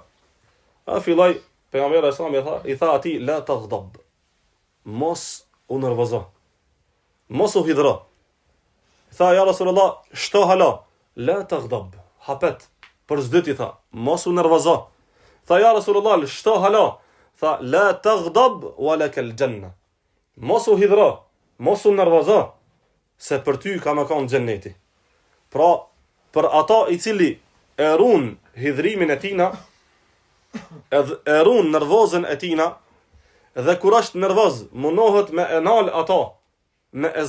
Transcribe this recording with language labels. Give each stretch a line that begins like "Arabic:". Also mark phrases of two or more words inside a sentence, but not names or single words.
Albanian: A filloi pejgamberi
Arabic: عليه السلام
Albanian: i tha atij
Arabic: لا تغضب.
Albanian: Mos u nervozo. Mos u hidhro. Tha
Arabic: يا رسول الله,
Albanian: shto hala,
Arabic: لا تغضب.
Albanian: Hapet. Për zdit i tha, mos u nervozo. Tha
Arabic: يا رسول الله,
Albanian: shto hala.
Arabic: Tha لا تغضب ولك الجنة.
Albanian: Mos u hidhro, mos u nervozo, se për ty ka më kanë xheneti. Pra, për ata i cili e run hidhrimin e tina, e run nervozën e tina, dhe kur është nervoz, munohet me enal ata, me e